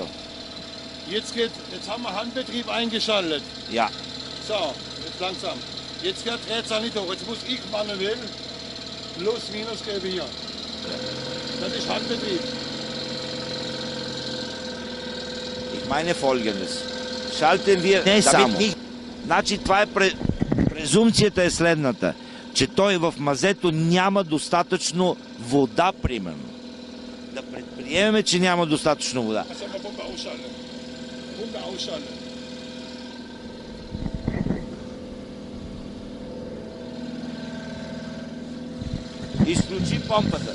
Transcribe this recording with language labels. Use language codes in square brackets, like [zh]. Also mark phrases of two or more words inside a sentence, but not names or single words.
[de] Jetzt haben wir Handbetrieb eingeschaltet. Ja. So, jetzt langsam. Jetzt dreht es nicht hoch. Jetzt muss ich manuell plus minus geben hier. Das ist Handbetrieb. Ich meine Folgendes. Schalten wir... [bg] Не само. Значи това е презумцията е следната, че той в мазето няма достатъчно вода, примерно. Да предприемем, че няма достатъчно вода. Изключи помпата.